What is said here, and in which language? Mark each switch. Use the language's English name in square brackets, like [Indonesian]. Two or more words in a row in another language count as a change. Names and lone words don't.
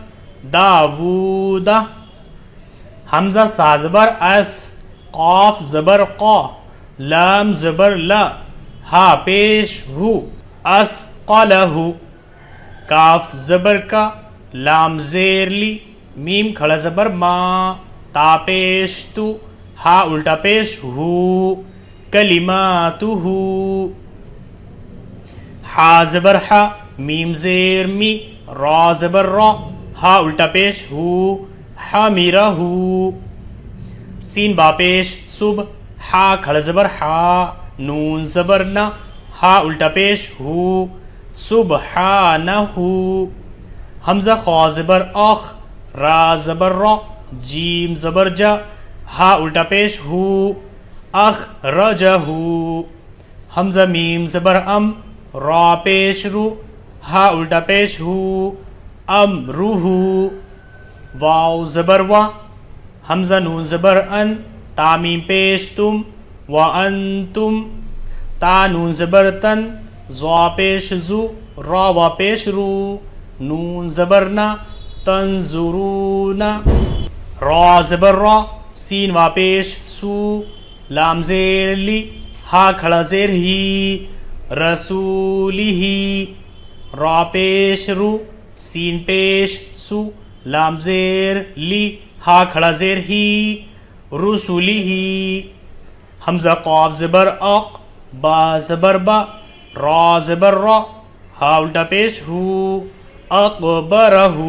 [Urdu] داوودا، حمزہ سا زبر اس، قاف زبر قا، لام زبر لا، ہا پیش ہو، اسقلہ، کاف زبر کا، لام زیر لی، میم کھڑا زبر ما، تا پیش تو، ہا الٹا پیش ہو، کلماتہ، ہا زبر ہا، میم زیر می، را زبر را، ہا الٹا پیش ہو، حمیرہ، سین با پیش صبح، ہا کھڑا زبر ہا، نون زبر نا، ہا الٹا پیش ہو، سبحانہ، حمزہ خا زبر اخ، را زبر را، جیم زبر جا، ہا الٹا پیش ہو، اخرجہ، حمزہ میم زبر ام، را پیش رو، ہا الٹا پیش ہو، امرہ، واو زبر وا، حمزہ نون زبر ان، تا میم پیش تم، وانتم، تا نون زبر تن، ضا پیش زو، را وا پیش رو، نون زبر نا، تنظرون، را زبر را، سین وا پیش سو، لام زیر لی، ہا کھڑا زیر ہی، رسولہی، را پیش رو، سین پیش سو، لام زیر لی، ہا کھڑا زیر ہی، رسلہی. ہمزہ قاف زبر اق، با زبر با، را زبر را، ہا الٹا پیش ہو، اقبرہو.